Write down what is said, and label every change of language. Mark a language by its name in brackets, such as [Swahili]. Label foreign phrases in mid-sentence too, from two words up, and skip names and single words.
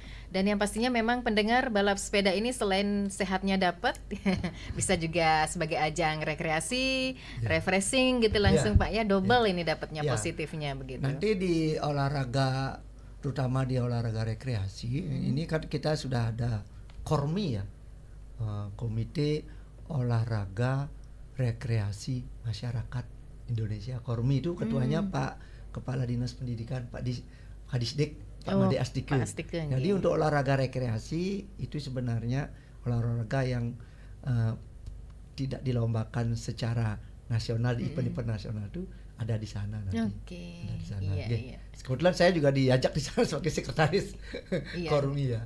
[Indonesian] Dan yang pastinya memang pendengar balap sepeda ini selain sehatnya dapat bisa juga sebagai ajang rekreasi, refreshing gitu langsung Pak ya, double ini dapatnya positifnya begitu. Nanti di olahraga terutama di olahraga rekreasi ini kan kita sudah ada KORMI ya. Komite Olahraga Rekreasi Masyarakat Indonesia. KORMI itu ketuanya Pak Kepala Dinas Pendidikan Pak Kadisdik Pak Made Astike. Jadi untuk olahraga rekreasi itu sebenarnya olahraga yang tidak dilombakan secara nasional di event-event nasional itu ada di sana nanti. Ada di sana. Kebetulan saya juga diajak di sana sebagai sekretaris KORMI ya.